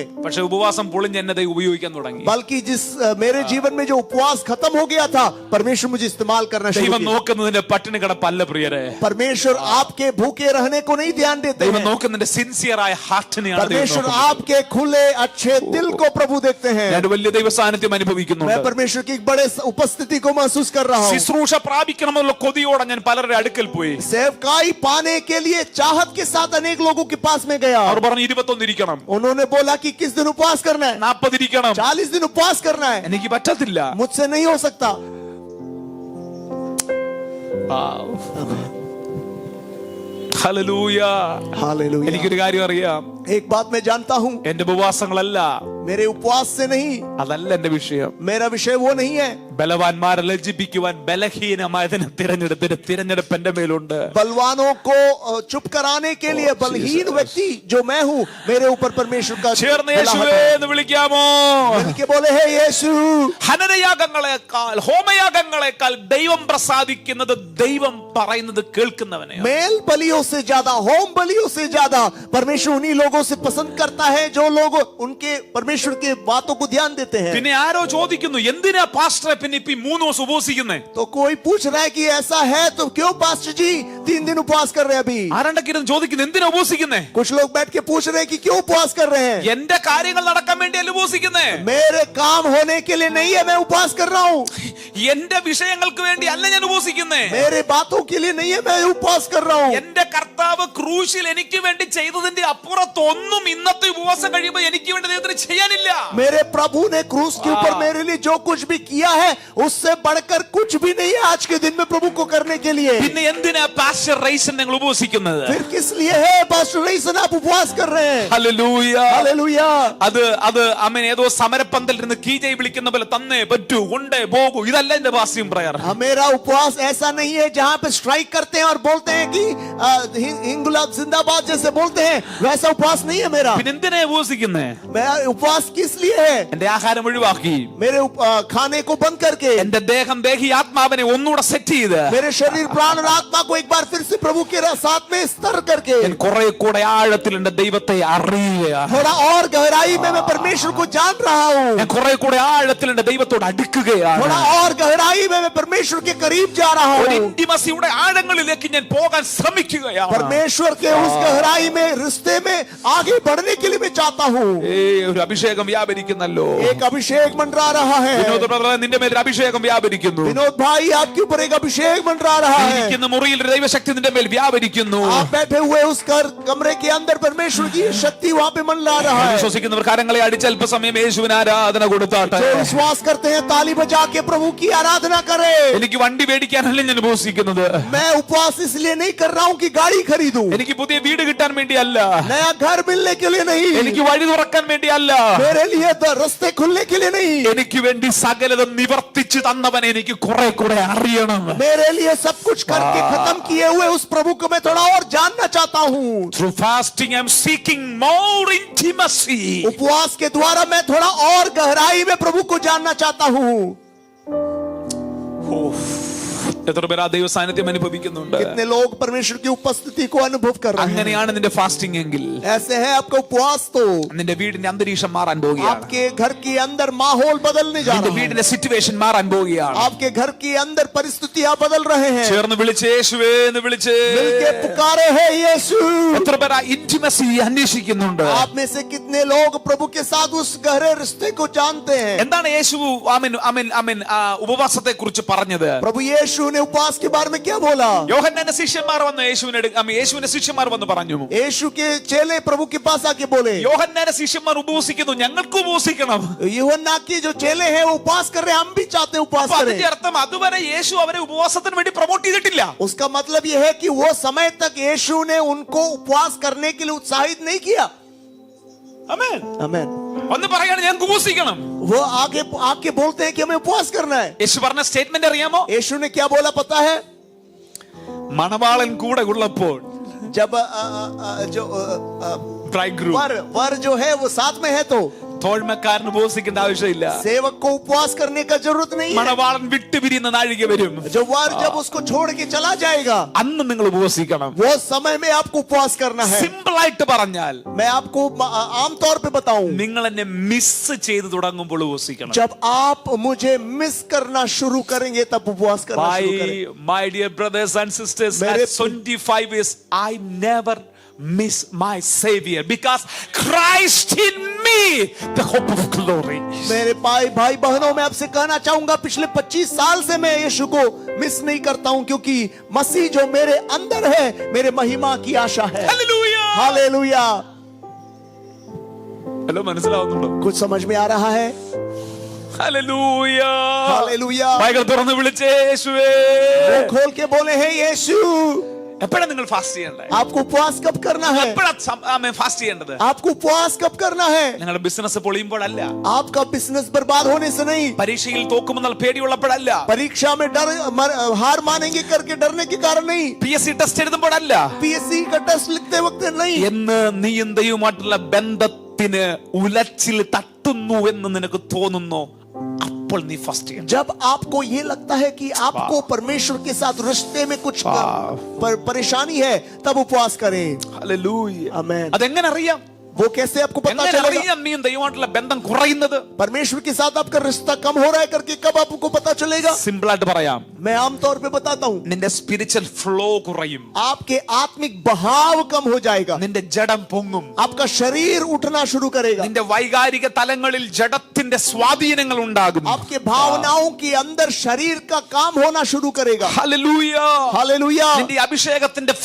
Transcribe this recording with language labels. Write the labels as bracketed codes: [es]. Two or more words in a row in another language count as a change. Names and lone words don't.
[ml] പക്ഷെ ഉപവാസം പൊളിഞ്ഞ് എന്നെ ഉപയോഗിക്കാൻ തുടങ്ങി. [hi] बल्कि जिस मेरे जीवन में जो उपवास खत्म हो गया था, परमेश्वर मुझे इस्तेमाल करना शुरू [ml] ദൈവം [hi] किया. [ml] നോക്കുന്നതിന്റെ പട്ടിണി കിടപ്പല്ല പ്രിയരെ. [hi] परमेश्वर आपके भूखे रहने को नहीं ध्यान देते [ml] ദൈവം [hi] हैं. [ml] നോക്കുന്നതിന്റെ സിൻസിയർ ആയ ഹാർട്ടിനെയാണ് ദൈവം [hi] परमेश्वर [ml] നോക്കുന്നത്. [hi] आपके खुले अच्छे दिल को प्रभु देखते हैं. [ml] ഞാൻ വലിയ ദൈവ സാന്നിധ്യം [hi] मैं [ml] അനുഭവിക്കുന്നുണ്ട്. [hi] परमेश्वर की एक बड़े उपस्थिति को महसूस कर रहा हूँ. [ml] ശുശ്രൂഷ പ്രാപിക്കണമെന്നുള്ള കൊതിയോടെ ഞാൻ പലരുടെ അടുക്കൽ പോയി. [hi] सेवकाई पाने के लिए चाहत के साथ अनेक लोगों के पास में गया. [ml] അവർ പറഞ്ഞു 21 ഇരിക്കണം, [hi] उन्होंने बोला कि किस दिन उपवास करना है? [ml] 40 ഇരിക്കണം. [hi] 40 दिन उपवास करना है. [ml] എനിക്ക് പറ്റത്തില്ല. [hi] मुझसे नहीं हो सकता. [ml] ഹല്ലേലൂയ. [hi] हालेलुया. [ml] എനിക്കൊരു കാര്യം അറിയാം. [hi] एक बात मैं जानता हूँ, [ml] എന്റെ ഉപവാസങ്ങളല്ല, [hi] मेरे उपवास से नहीं, [ml] അതല്ല എന്റെ വിഷയം. [hi] मेरा विषय वो नहीं है. [ml] ബലവാന്മാരെ ലജ്ജിപ്പിക്കുവാൻ ബലഹീനമായതിനെ തിരഞ്ഞെടുപ്പ് എന്റെ മേലുണ്ട്. [hi] बलवानों को चुप कराने के लिए बलहीन व्यक्ति जो मैं हूँ, मेरे ऊपर परमेश्वर का [ml] ചേർന്ന് യേശുവേ എന്ന് വിളിക്കാമോ? [hi] मिलके बोले हे यीशु. [ml] ഹനനയാഗങ്ങളെക്കാൾ ഹോമയാഗങ്ങളെക്കാൾ ദൈവം പ്രസാദിക്കുന്നത് ദൈവം പറയുന്നത് കേൾക്കുന്നവനെ. [hi] मेल बलियों से ज्यादा, होम बलियों से ज्यादा परमेश्वर उन्हीं लोगों से पसंद करता है जो लोग उनके परमेश्वर के बातों को ध्यान देते हैं. [ml] പിന്നെ ആരോ ചോദിക്കുന്നു, എന്തിനാ പാസ്റ്ററെ പിന്നെ ഇപ്പൊ 3 ദിവസം ഉപവസിക്കുന്നേ? [hi] तो कोई पूछ रहा है कि ऐसा है तो क्यों पास्टर जी 3 दिन उपवास कर रहे हैं अभी? [ml] ആരണ്ടൊക്കെ ഇരുന്ന് ചോദിക്കുന്നു, എന്തിനാ ഉപവസിക്കുന്നേ? [hi] कुछ लोग बैठ के पूछ रहे हैं कि क्यों उपवास कर रहे हैं? [ml] എന്റെ കാര്യങ്ങൾ നടക്കാൻ വേണ്ടിയല്ല ഉപവസിക്കുന്നേ. [hi] मेरे काम होने के लिए नहीं है मैं उपवास कर रहा हूँ. [ml] എന്റെ വിഷയങ്ങൾക്ക് വേണ്ടി അല്ല ഞാൻ ഉപവസിക്കുന്നേ. [hi] मेरे बातों के लिए नहीं है मैं उपवास कर रहा हूँ. [ml] എന്റെ കർത്താവ് ക്രൂശിൽ എനിക്ക് വേണ്ടി ചെയ്തതിന്റെ അപ്പുറത്തൊന്നും ഇന്നത്തെ ഉപവാസം കഴിയുമ്പോൾ എനിക്ക് വേണ്ടി ദൈവത്തിന് ചെയ്യാനില്ല. [hi] मेरे प्रभु ने क्रूस के ऊपर मेरे लिए जो कुछ भी किया है उससे बढ़कर कुछ भी नहीं है आज के दिन में प्रभु को करने के लिए. [ml] പിന്നെ എന്തിനാ പാസ്റ്റർ റൈസൻ നിങ്ങൾ ഉപവസിക്കുന്നത്? [hi] फिर किस लिए है पास्टर रईसन आप उपवास कर रहे हैं? [ml] ഹല്ലേലൂയ. [hi] हालेलुया. [ml] അത് അമേൻ ഏതോ സമരപ്പന്തലിൽ നിന്ന് കീജൈ വിളിക്കുന്ന പോലെ തന്നേ പറ്റൂ കൊണ്ടേ പോകൂ ഇതല്ല അല്ല എന്റെ [en] fasting prayer. [hi] मेरा उपवास ऐसा नहीं है जहाँ पे स्ट्राइक करते हैं और बोलते हैं कि इंगुलाब जिंदाबाद जैसे बोलते हैं, वैसा उपवास नहीं है मेरा. [ml] പിന്നെ എന്തിനാ ഉപവസിക്കുന്നേ? [hi] मैं उपवास किस लिए है? [ml] എന്റെ ആഹാരം ഒഴിവാക്കി, [hi] मेरे खाने को बंद करके, [ml] എന്റെ ദേഹം ദേഹി ആത്മാവിനെ ഒന്നുകൂടെ സെറ്റ് ചെയ്ത്, [hi] मेरे शरीर प्राण और आत्मा को एक बार फिर से प्रभु के साथ में स्तर करके, [ml] ഞാൻ കുറെ കൂടെ ആഴത്തിൽ എന്റെ ദൈവത്തെ അറിയുകയാണ്. [hi] थोड़ा और गहराई में मैं परमेश्वर को जान रहा हूँ. [ml] ഞാൻ കുറെ കൂടെ ആഴത്തിൽ എന്റെ ദൈവത്തോട് അടുക്കുകയാണ്. [hi] थोड़ा और गहराई में मैं परमेश्वर के करीब जा रहा [ml] ഒരു [hi] हूँ. [ml] ഇന്റിമസിയുടെ ആഴങ്ങളിലേക്ക് ഞാൻ പോകാൻ ശ്രമിക്കുകയാണ്. [hi] परमेश्वर के उस गहराई में रिश्ते में आगे बढ़ने के लिए मैं चाहता हूँ. [ml] ഒരു അഭിഷേകം വ്യാപരിക്കുന്നല്ലോ. [hi] एक अभिषेक मंडरा रहा है. [ml] വിനോദ് ബ്രദറെ, നിന്റെ മേൽ ഒരു അഭിഷേകം വ്യാപരിക്കുന്നു. [hi] विनोद भाई, आपके ऊपर एक अभिषेक मंडरा रहा है. [ml] ഇരിക്കുന്ന മുറിയിൽ ഒരു ദൈവശക്തി നിന്റെ മേൽ വ്യാപരിക്കുന്നു. [hi] आप बैठे हुए उस कमरे के अंदर परमेश्वर की शक्ति वहाँ पे मंडरा रहा है. [ml] വിശ്വസിക്കുന്നവർ കരങ്ങളെ അടിച്ച് അല്പസമയം യേശുവിന് ആരാധന കൊടുത്താട്ടെ. [hi] जो विश्वास करते हैं ताली बजा के प्रभु की आराधना करें. [ml] എനിക്ക് വണ്ടി മേടിക്കാനല്ല ഞാൻ ഉപവസിക്കുന്നത്. [hi] मैं उपवास इसलिए नहीं कर रहा हूँ कि गाड़ी खरीदूं. [ml] എനിക്ക് പുതിയ വീട് കിട്ടാൻ വേണ്ടിയല്ല. [hi] नया घर मिलने के लिए नहीं. [ml] എനിക്ക് വഴി തുറക്കാൻ വേണ്ടിയല്ല. [hi] मेरे लिए तो रास्ते खुलने के लिए नहीं. [ml] എനിക്ക് വേണ്ടി സകലതും നിവർത്തിച്ചു തന്നവനെ എനിക്ക് കുറെ കൂടെ അറിയണം. [hi] मेरे लिए सब कुछ करके खत्म किए हुए उस प्रभु को मैं थोड़ा और जानना चाहता हूँ. [en] Through fasting I am seeking more intimacy. [hi] उपवास के द्वारा मैं थोड़ा और गहराई में प्रभु को जानना चाहता हूँ. [ml] എത്ര പേർ ആ ദൈവ സാന്നിധ്യം അനുഭവിക്കുന്നുണ്ട്? [hi] कितने लोग परमेश्वर की उपस्थिति को अनुभव कर रहे हैं. [ml] അങ്ങനെയാണ് നിന്റെ ഫാസ്റ്റിംഗ് എങ്കിൽ [hi] ऐसे है आपका उपवास तो [ml] നിന്റെ വീടിന്റെ അന്തരീക്ഷം മാറാൻ പോവുകയാണ്. [hi] आपके घर के अंदर माहौल बदलने जा [ml] നിന്റെ [hi] रहा है. [ml] വീടിന്റെ സിറ്റുവേഷൻ മാറാൻ പോവുകയാണ്. [hi] आपके घर के अंदर परिस्थितियां बदल रहे हैं. [ml] ചേർന്ന് വിളിച്ച് യേശുവേ എന്ന് വിളിച്ച് [hi] मिलके पुकारे हैं यीशु. [ml] എത്ര പേർ ആ ഇന്റിമസി അന്വേഷിക്കുന്നുണ്ട്? [hi] आप में से कितने लोग प्रभु के साथ उस गहरे रिश्ते को जानते हैं? [ml] എന്താണ് യേശു ഉപവാസത്തെ കുറിച്ച് പറഞ്ഞത്? [hi] प्रभु यीशु ने उपवास के बारे में क्या बोला? [ml] യോഹന്നാന്റെ ശിഷ്യന്മാർ വന്ന് യേശുവിന്റെ ശിഷ്യന്മാർ വന്ന് പറഞ്ഞു, [hi] यीशु के चेले प्रभु के पास आके बोले, [ml] യോഹന്നാന്റെ ശിഷ്യന്മാർ ഉപവസിക്കുന്നു, ഞങ്ങൾക്ക് ഉപവസിക്കണം. [hi] यूहन्ना के जो चेले हैं वो उपवास कर रहे हैं, हम भी चाहते हैं उपवास [ml] അപ്പൊ [hi] करें. [ml] അതിന്റെ അർത്ഥം അതുവരെ യേശു അവരെ ഉപവാസത്തിന് വേണ്ടി പ്രൊമോട്ട് ചെയ്തിട്ടില്ല. [hi] उसका मतलब यह है कि वो समय तक यीशु ने उनको उपवास करने के लिए उत्साहित नहीं किया. [ml] ആമേൻ. [hi] आमीन. [ml] ഒന്ന് പറയാണ് ഞങ്ങൾക്ക് ഉപവസിക്കണം. [hi] वो आगे आके बोलते हैं कि हमें उपवास करना है. [ml] യേശു പറഞ്ഞ സ്റ്റേറ്റ്മെന്റ് അറിയാമോ? [hi] यीशु ने क्या बोला पता है? [ml] മണവാളൻ കൂടെ ഉള്ളപ്പോൾ [hi] जब जो bridegroom, वर जो है वो साथ में है तो [ml] തോഴ്മക്കാരന് ഉപവസിക്കേണ്ട ആവശ്യമില്ല. [hi] सेवक को उपवास करने का जरूरत नहीं है. [ml] മണവാളൻ വിട്ടുപിരിയുന്ന നാഴിക വരും. [hi] जो वर जब उसको छोड़ के चला जाएगा, [ml] അന്ന് നിങ്ങൾ ഉപവസിക്കണം. [hi] वो समय में आपको उपवास करना है. [ml] സിമ്പിൾ ആയിട്ട് പറഞ്ഞാൽ [hi] मैं आपको आमतौर पे बताऊं, [ml] നിങ്ങൾ എന്നെ മിസ് ചെയ്ത് തുടങ്ങുമ്പോൾ ഉപവസിക്കണം. [hi] जब आप मुझे मिस करना शुरू करेंगे तब उपवास करना शुरू करें. [en] My dear brothers and sisters, [hi] मेरे [en] at 25 years I never miss my savior because Christ in me the hope of glory. [hi] मेरे भाई बहनों, मैं आपसे कहना चाहूंगा, पिछले 25 साल से मैं यीशु को मिस नहीं करता हूं, क्योंकि मसीह जो मेरे अंदर है मेरे महिमा की आशा है. [ml] Hallelujah. [hi] हालेलुया. [ml] ഹലോ, മനസ്സിലാവുന്നുണ്ടോ? [hi] कुछ समझ में आ रहा है? [ml] Hallelujah. [hi] हालेलुया. [ml] വായ്കൾ തുറന്ന് വിളിച്ചേ യേശുവേ. [hi] मुंह खोल के बोले हैं यीशु. [ml] എപ്പോഴാ നിങ്ങൾ ഫാസ്റ്റ് ചെയ്യണ്ടേ? [hi] आपको उपवास कब करना है? [ml] എപ്പോഴാ ഫാസ്റ്റ് ചെയ്യേണ്ടത്? [hi] आपको उपवास कब करना है? [ml] നിങ്ങളുടെ ബിസിനസ് പൊളിയുമ്പോഴല്ല, [hi] आपका बिजनेस बर्बाद होने से नहीं, [ml] പരീക്ഷയിൽ തോക്കുമെന്നാൽ പേടിയുള്ളപ്പോഴല്ല, [hi] परीक्षा में हार मानेंगे करके डरने के कारण नहीं, [ml] PSC ടെസ്റ്റ് എഴുതുമ്പോഴല്ല, [hi] पीएससी का टेस्ट लिखते वक्त नहीं. [ml] എന്ന് നീയും ദൈവവുമായിട്ടുള്ള ബന്ധത്തിന് ഉലച്ചിൽ തട്ടുന്നു എന്ന് നിനക്ക് തോന്നുന്നു, അപ്പോൾ നീ ഫാസ്റ്റ് ചെയ്യണം. [hi] जब आपको ये लगता है कि आपको परमेश्वर के साथ रिश्ते में कुछ परेशानी है, तब उपवास करें. [ml] ഹല്ലേലൂയ. [hi] आमीन. [ml] അതെങ്ങനെ അറിയാം? [hi] वो कैसे आपको पता [ml] എങ്ങനെ [hi] चलेगा? [ml] അറിയാം നീയും ദൈവമായിട്ടുള്ള ബന്ധം കുറയുന്നത്? [hi] परमेश्वर के साथ आपका रिश्ता कम हो रहा है करके कब आपको पता चलेगा? [ml] സിമ്പിൾ ആയിട്ട് പറയാം, [hi] मैं आमतौर पे बताता हूँ, [ml] നിന്റെ [en] spiritual flow [ml] കുറയും, [hi] आपके आत्मिक बहाव कम हो जाएगा, [ml] നിന്റെ ജഡം പൊങ്ങും, [hi] आपका शरीर उठना शुरू करेगा, [ml] നിന്റെ വൈകാരിക തലങ്ങളിൽ ജഡത്തിന്റെ സ്വാധീനങ്ങൾ ഉണ്ടാകും. [hi] आपके भावनाओं के अंदर शरीर का काम होना शुरू करेगा. [ml] ഹല്ലേലൂയ. [hi] हालेलुया. [ml] നിന്റെ അഭിഷേകത്തിന്റെ ഫ്ലോ കുറയും.